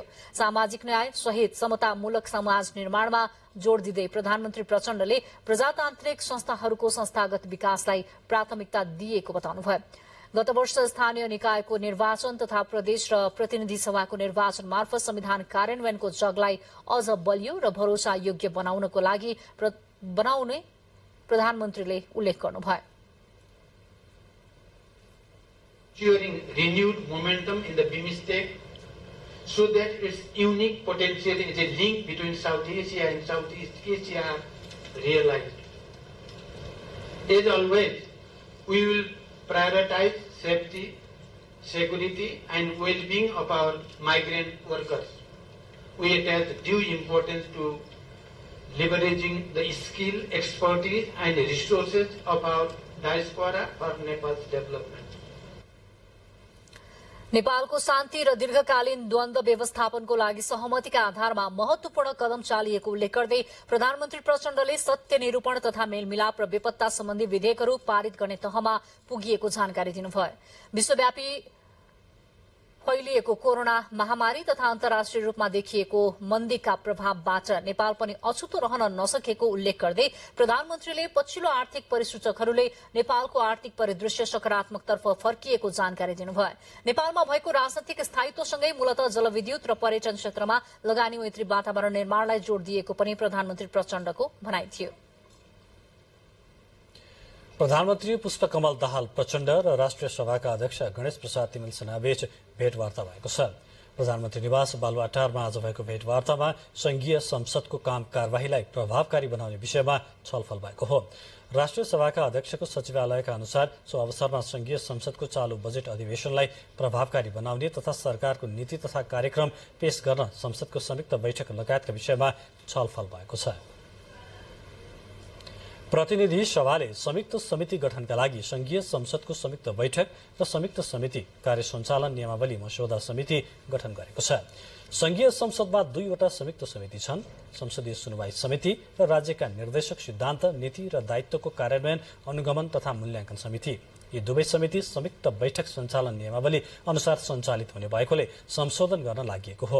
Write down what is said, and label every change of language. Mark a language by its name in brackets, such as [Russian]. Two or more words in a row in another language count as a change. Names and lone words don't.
[Nepali] सामाजिक न्याय सहित समतामूलक समाज निर्माणमा जोड़ दिँदै प्रधानमन्त्री प्रचण्डले प्रजातान्त्रिक संस्थाहरूको संस्थागत विकासलाई प्राथमिकता दिएको बताउनुभयो। गत वर्ष स्थानीय निकायको निर्वाचन तथा प्रदेश र प्रतिनिधि सभाको निर्वाचन मार्फत संविधान कार्यान्वयनको जगलाई अझ बलियो र भरोसा योग्य बनाउनको लागि बनाउने प्रधानमन्त्रीले उल्लेख गर्नुभयो। [English] Securing renewed momentum in the BIMSTEC so that its unique potential is a link between South Asia and Southeast Asia are realized. As always, we will prioritize safety, security and well-being of our migrant workers. We attach due importance to leveraging the skill, expertise and resources of our diaspora for Nepal's development. [Nepali] नेपालको शान्ति र दीर्घकालीन द्वन्द्व व्यवस्थापनको लागि सहमतिका आधारमा महत्वपूर्ण कदम चालिएको उल्लेख गर्दै प्रधानमन्त्री प्रचण्डले सत्य निरूपण तथा मेलमिलाप र बेपत्ता सम्बन्धी विधेयकहरू पारित गर्ने तहमा पुगिएको जानकारी दिनुभयो। विश्वव्यापी फैलिएको कोरोना महामारी तथा अन्तर्राष्ट्रिय रूपमा देखिएको मन्दीका प्रभावबाट नेपाल पनि अछुतो रहन नसकेको उल्लेख गर्दै प्रधानमन्त्रीले पछिल्लो आर्थिक परिसूचकहरूले नेपालको आर्थिक परिदृश्य सकारात्मकतर्फ फर्किएको जानकारी दिनुभयो। नेपालमा भएको राजनैतिक स्थायित्वसँगै मूलत जलविद्युत र पर्यटन क्षेत्रमा लगानी मैत्री वातावरण निर्माणलाई जोड़ दिएको पनि प्रधानमन्त्री प्रचण्डको भनाइ थियो। प्रधानमन्त्री पुष्पकमल दाहाल प्रचण्ड र राष्ट्रिय सभाका अध्यक्ष गणेश प्रसाद तिमिल सेनाबीच भेटवार्ता भएको छ। प्रधानमन्त्री निवास बालुवाटारमा आज भएको भेटवार्तामा संघीय संसदको काम कार्यवाहीलाई प्रभावकारी बनाउने विषयमा छलफल भएको हो। राष्ट्रिय सभाका अध्यक्षको सचिवालयका अनुसार सो अवसरमा संघीय संसदको चालू बजेट अधिवेशनलाई प्रभावकारी बनाउने तथा सरकारको नीति तथा कार्यक्रम पेश गर्न संसदको संयुक्त बैठक लगायतका विषयमा छलफल भएको छ। प्रतिनिधि सभाले संयुक्त समिति गठनका लागि संघीय संसदको संयुक्त बैठक र संयुक्त समिति कार्य सञ्चालन नियमावली मस्यौदा समिति गठन गरेको छ। संघीय संसदमा 2 वटा संयुक्त समिति छन्, संसदीय सुनवाई समिति र राज्यका निर्देशक सिद्धान्त, नीति र दायित्वको कार्यान्वयन अनुगमन तथा मूल्याङ्कन समिति। यी दुवै समिति संयुक्त बैठक सञ्चालन नियमावली अनुसार सञ्चालित हुने भएकोले संशोधन गर्न लागि हो।